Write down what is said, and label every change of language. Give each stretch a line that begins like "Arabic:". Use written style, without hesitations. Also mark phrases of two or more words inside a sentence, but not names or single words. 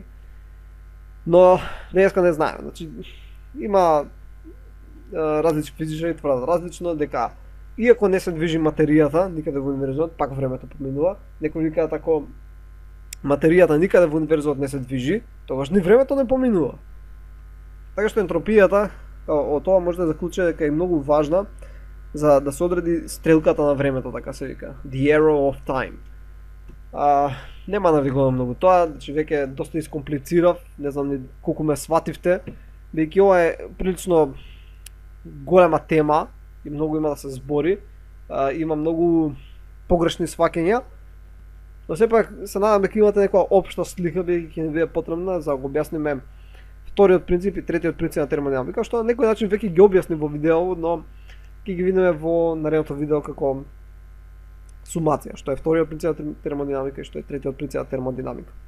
Macedonian: Но денеска не знаеме, значи има различни физичари тврдат различно дека иако не се движи материјата никаде во универзумот, пак времето поминува. Некои викаат ако материјата никаде во универзумот не се движи, тогаш ни времето не поминува. Така што ентропијата од тоа може да заклучи дека е многу важна за да се одреди стрелката на времето, така се вика,
English: the arrow of time.
Macedonian: Нема да ви го многу тоа, значи веќе доста искомплицирав, не знам ни колку ме свативте, бидејќи ова е прилично голема тема и многу има да се збори, има многу погрешни сваќања, но сепак се надам дека имате некоја општа слика, бидејќи ќе ни биде потребна за да го објасниме вториот принцип и третиот принцип на термодинамика, што на некој начин веќе ги објасни во видео, но ќе ги видиме во наредното видео како сумација, што е вториот принцип на термодинамика и што е третиот принцип на термодинамика.